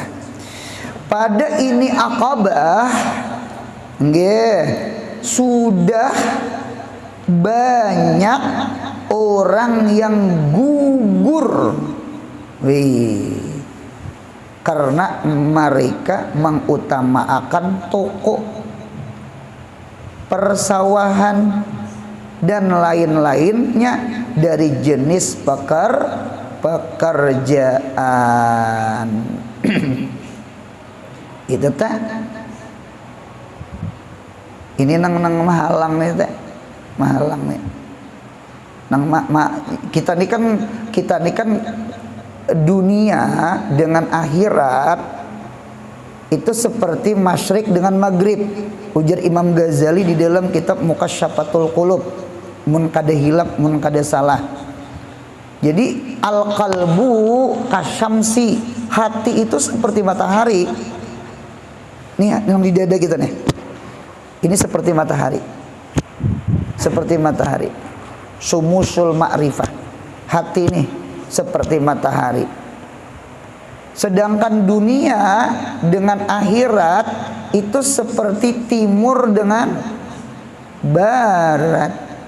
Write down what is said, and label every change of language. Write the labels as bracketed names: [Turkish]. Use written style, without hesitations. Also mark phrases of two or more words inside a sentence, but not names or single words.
[Indonesian] Pada ini Aqabah nggih, sudah banyak orang yang gugur karena mereka mengutamakan toko, persawahan dan lain-lainnya dari jenis pekerjaan. [Banjar] Itu tak ini nang mahalang nih tak mahalang nih nang kita nih kan dunia dengan akhirat itu seperti masyrik dengan maghrib. Ujar Imam Ghazali di dalam kitab Muqasyafatul Qulub, mun kada hilap mun kada salah. [Arabic] Jadi al-qalbu kasyamsi, [Indonesian] hati itu seperti matahari. [Banjar] Nih yang di dada kita nih. [Indonesian] Ini seperti matahari. Seperti matahari. [Arabic] Sumusul ma'rifah. [Indonesian] Hati nih seperti matahari. Sedangkan dunia dengan akhirat itu seperti timur dengan barat.